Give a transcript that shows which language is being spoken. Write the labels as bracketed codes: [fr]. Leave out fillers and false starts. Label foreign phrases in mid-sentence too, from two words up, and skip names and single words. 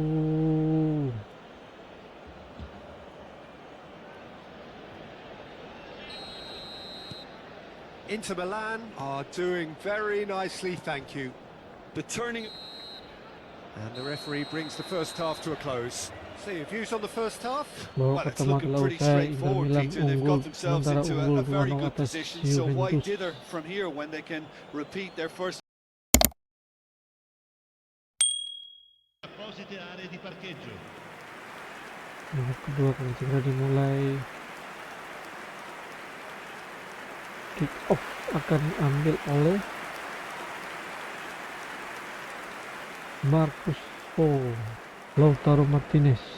[en] Inter Milan are doing very nicely, thank you. But turning... And the referee brings the first half to a close. So your views on the first half? [id] Bahwa [en] Well, it's [id] pertemuan [en] looking pretty [id] usai Inter [en] straightforward, [id] Milan [en] Peter. They've [id] unggul [en] got themselves [id] sementara [en] into [id] unggul [en] a very [id] 2-0 [en] good [id] atas [en] position, so why [id] Juventus. [en] dither from here when they can repeat their first... [it] apposite aree di parcheggio. [id] Babak kedua akan segera dimulai. [en] Kick off [id] akan diambil oleh Marcus Lautaro Martinez.